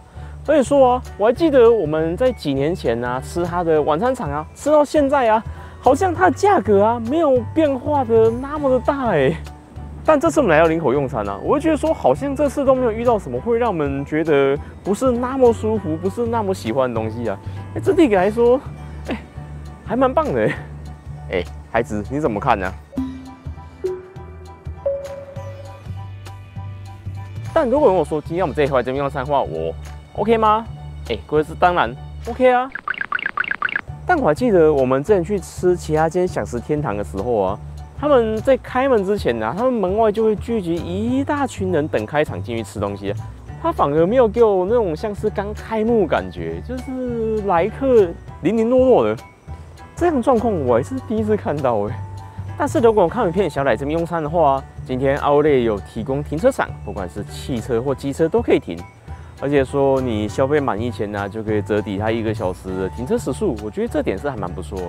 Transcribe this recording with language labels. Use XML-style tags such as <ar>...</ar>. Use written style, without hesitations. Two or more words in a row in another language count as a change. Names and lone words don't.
<zh>所以說啊，我還記得我們在幾年前啊吃它的晚餐場啊，吃到現在啊，好像它的價格啊沒有變化的那麼的大但這次我們來到林口用餐啊，我會覺得說好像這次都沒有遇到什麼會讓我們覺得不是那麼舒服、不是那麼喜歡的東西啊。整體來說，還蠻棒的孩子你怎麼看呢？但如果跟我說今天我們這一回來這邊用餐的話，我 OK 嗎？各位是當然 OK 啊。但我還記得我們之前去吃其他間饗食天堂的時候啊，他們在開門之前啊，他們門外就會聚集一大群人等開場進去吃東西啊。他反而沒有給我那種像是剛開幕感覺，就是來客零零落落的這樣狀況，我還是第一次看到但是如果我看影片想來這邊用餐的話，今天 Outlet 有提供停車場，不管是汽車或機車都可以停，而且說你消費滿1000呢，就可以折抵它1個小時的停車時數，我覺得這點是還蠻不錯的。</zh>